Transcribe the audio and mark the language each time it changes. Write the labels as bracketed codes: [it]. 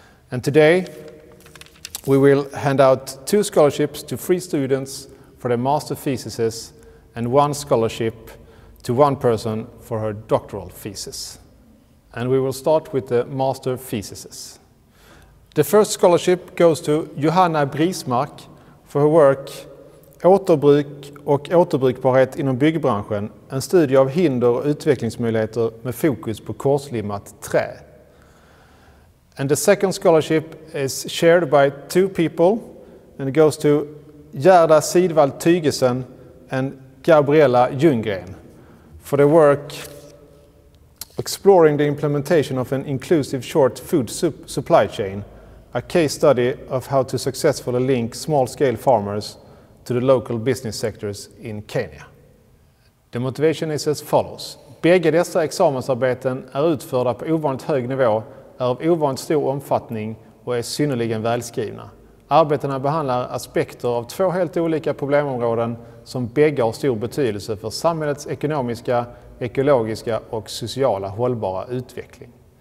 [en] And today we will hand out 2 scholarships to 3 students for their master theses and 1 scholarship to 1 person for her doctoral thesis. And we will start with the master theses. The first scholarship goes to Johanna Brismark för her work [sv] Återbruk och återbrukbarhet inom byggbranschen, en studie av hinder och utvecklingsmöjligheter med fokus på korslimmat trä. [en] And the second scholarship is shared by 2 people and it goes to Gerda Sidvall Tygesen and Gabriella Ljunggren for their work exploring the implementation of an inclusive short food supply chain, a case study of how to successfully link small-scale farmers to the local business sectors in Kenya. The motivation is as follows. [sv] Bägge dessa examensarbeten är utförda på ovanligt hög nivå, är av ovanligt stor omfattning och är synnerligen välskrivna. Arbetena behandlar aspekter av 2 helt olika problemområden som bägge har stor betydelse för samhällets ekonomiska, ekologiska och sociala hållbara utveckling.